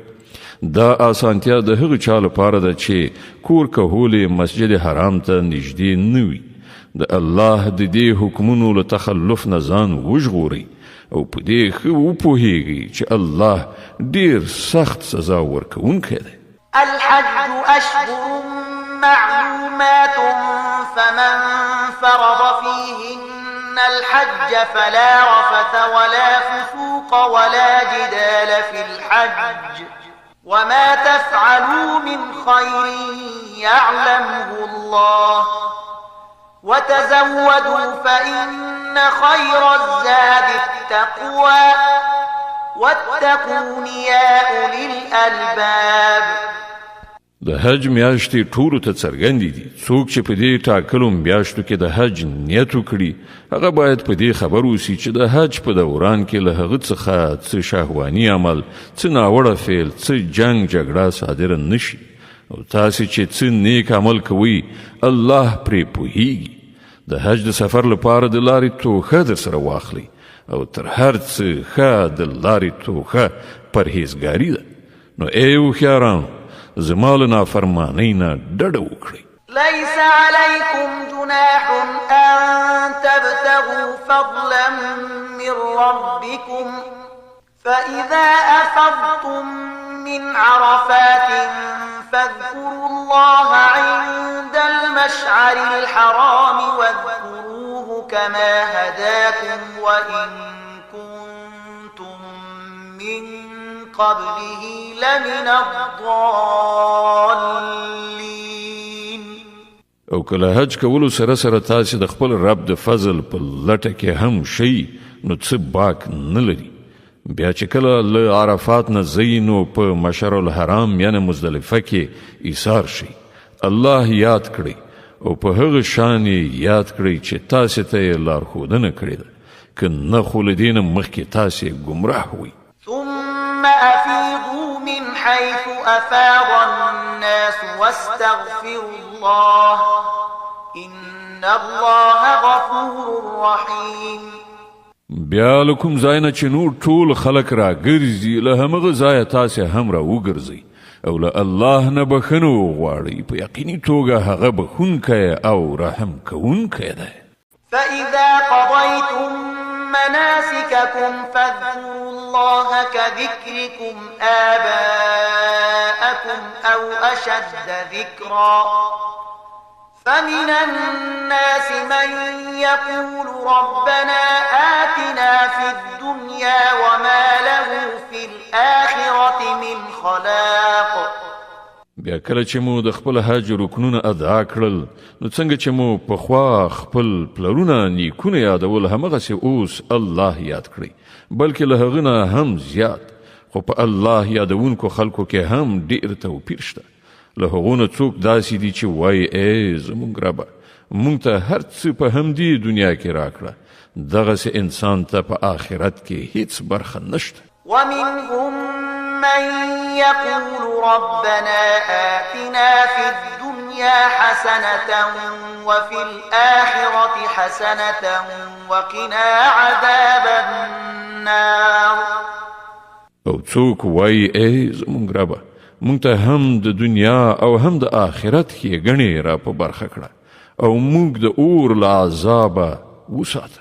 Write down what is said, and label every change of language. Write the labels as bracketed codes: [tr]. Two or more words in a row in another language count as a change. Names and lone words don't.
[ps] دا آسانتیا د هغه چا لپاره ده چې کور کهول مسجد حرام ته نږدې نه وي. د الله د دې حکمونو له تخلف نه ځان وژغورئ او په دې ښه وپوهیږئ چې الله ډیر سخت سزا ورکوونکی دی. [ar] الحج أشهر معلومات فمن فرض فيهن الحج فلا رفث ولا فسوق ولا جدال في الحج وما تفعلوا من خير يعلمه الله وتزودوا فإن خير الزاد التقوى واتقون يا أولي الألباب. [ps] د حج میاشتې ټولو ته څرګندې دي. څوک چې په دې ټاکلو میاشتو کې د حج نیت وکړي هغه باید په دې خبر اوسي چې د حج په دوران کې له هغه څخه څه شهواني عمل، څه ناوړه فعل، څه جنګ جګړه صادره نشي او تاسې چې څه نیک عمل کوئ الله پرې پوهیږي. د حج د سفر لپاره د لارې توښه در سره واخلئ او تر هر څه ښه د لارې توښه پرهیزګاري ده. نو ای هوښیارانو زما له نافرمانۍ نه ډډه وکړئ. [ar] ليس عليكم جناح أن تبتغوا فضلا من ربكم فإذا أفضتم من عرفات فاذكروا الله عند المشعر الحرام واذكروه كما هداكم وإن كنتم من قبله لمن الضالين. [ps] او کله حج کولو سره سره تاسې د خپل رب د فضل په لټه کې هم شئ نو څه باک نه لري. بیا چې کله له عرفات نه ځئ نو په مشعر الحرام یعنې مزدلفه کې ایثار شئ. الله یاد کړئ او په هغه شان یاد کړئ چې تاسې ته یې لارښودنه کړې ده که نه خو له دې نه مخکې تاسې ګمراه وئ. [ar] ثم أفيضوا من حيث أفاض الناس واستغفروا الله إن الله غفور رحيم. [ps] بیا له کوم ځای نه چې نور ټول خلک راګرځي له همغه ځایه تاسې هم راوګرځئ او له الله نه بخښنه وغواړئ. په یقیني توګه هغه بخښونکی او رحم کوونکی دی. [ar] فإذا قضيتم مناسككم فاذكروا الله كذكركم آباءكم أو أشد ذكرا فمن الناس من يقول ربنا آتنا في الدنيا وما له في الآخرة من خلاق. [ps] بیا کله چې مو د خپل حج رکنونه ادا کړل نو څنګه چې مو پخوا خپل پلرونه نیکونه یادول همغسې اوس الله یاد کړئ بلکې له هغه نه هم زیات خو په الله یادونکو خلکو کې هم ډېر توپیر شته له هغو نه څوک داسې دي چې وایي ای زموږ ربه موږ ته هر څه په همدې دنیا کې راکړه دغسې انسان ته په آخرت کې هیڅ برخه نشته. [ar] ومنهم من يقول ربنا آتنا في الدنيا حسنة وفي الآخرة حسنة وقنا عذاب النار. [ps] او څوک وایي ای زموږ ربه موږ ته هم د دنیا او هم د آخرت ښېګڼې را په برخه کړه او موږ د اور له عذابه وساته.